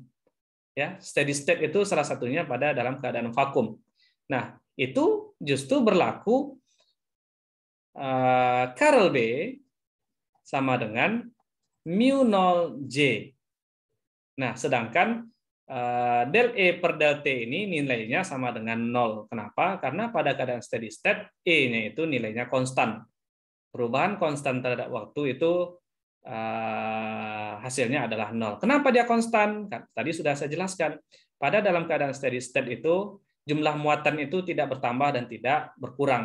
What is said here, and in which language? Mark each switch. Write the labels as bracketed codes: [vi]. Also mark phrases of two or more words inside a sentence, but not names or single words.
[id] Ya, [en] steady state [id] itu salah satunya pada dalam keadaan vakum. Nah, itu justru berlaku Carrel B sama dengan mu 0 J. Nah, sedangkan del E per del T ini nilainya sama dengan 0. Kenapa? Karena pada keadaan [en] steady state, [id] E-nya itu nilainya konstan. Perubahan konstan terhadap waktu itu hasilnya adalah 0. Kenapa dia konstan? Tadi sudah saya jelaskan. Pada dalam keadaan [en] steady state [id] itu, jumlah muatan itu tidak bertambah dan tidak berkurang.